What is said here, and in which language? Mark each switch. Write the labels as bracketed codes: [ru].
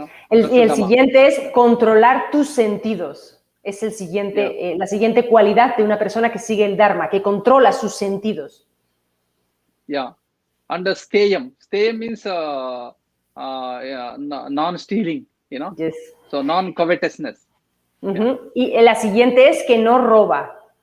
[es] El siguiente es controlar tus sentidos. Es el siguiente, la siguiente cualidad de una persona que sigue el Dharma, que controla sus sentidos. [en] Yeah, and the steyam means non-stealing, Yes. So non-covetousness. [es] Y la siguiente es que no robar.